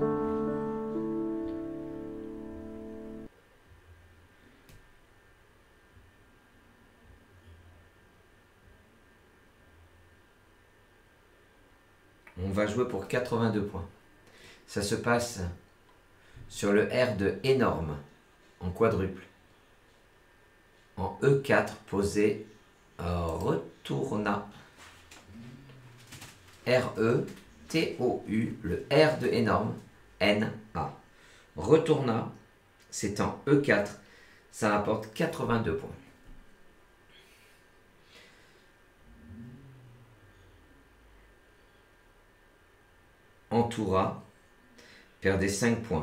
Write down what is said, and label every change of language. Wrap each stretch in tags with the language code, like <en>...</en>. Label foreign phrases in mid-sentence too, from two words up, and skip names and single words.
<fr>On va jouer pour 82 points. Ça se passe sur le R de énorme, en quadruple. En E4, posé retourna. R-E-T-O-U, le R de énorme, N-A. Retourna, c'est en E4, ça rapporte 82 points. Entoura, perdez 5 points.</fr>